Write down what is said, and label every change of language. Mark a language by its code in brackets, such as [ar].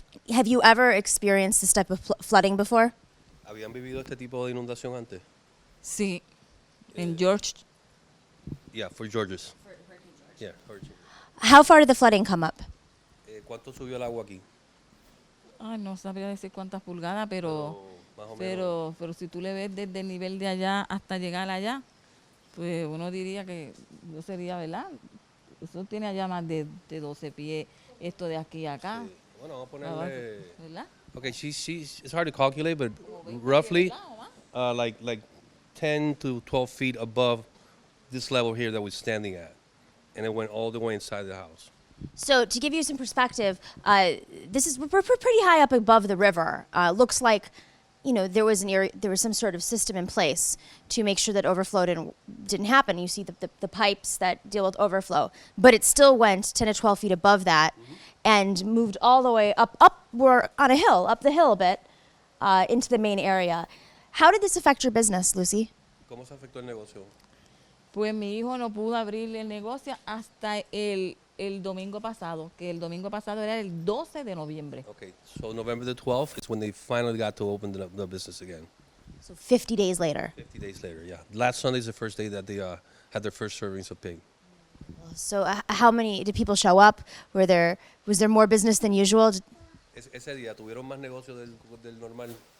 [en] Have you ever experienced this type of flooding before? [es] ¿Habían vivido este tipo de inundación antes? Sí, en George. [en] Yeah, for Georges. Yeah, Hurricane. How far did the flooding come up? [es] ¿Cuánto subió el agua aquí? Ay, no sabría decir cuántas pulgadas, Más o menos. pero si tú le ves desde el nivel de allá hasta llegar allá, pues uno diría que yo sería, ¿verdad? Eso tiene allá más de 12 pies, esto de aquí a acá. Sí. Bueno, vamos a Abajo, ponerle. ¿verdad? [en] Okay, it's hard to calculate, but roughly like 10 to 12 feet above this level here that we're standing at. And it went all the way inside the house. So to give you some perspective, we're pretty high up above the river. Looks like, there was some sort of system in place to make sure that overflow didn't happen. You see the pipes that deal with overflow, but it still went 10 to 12 feet above that, and moved all the way up. We're on a hill, up the hill a bit, into the main area. How did this affect your business, Lucy? [es] ¿Cómo se afectó el negocio? Pues mi hijo no pudo abrir el negocio hasta el domingo pasado, que el domingo pasado era el 12 de noviembre. [en] Okay, so November the 12th is when they finally got to open the business again. So 50 days later. 50 days later, yeah. Last Sunday is the first day that they had their first servings of pig. So how many did people show up? Was there more business than usual? [es] Ese día tuvieron más negocio del normal.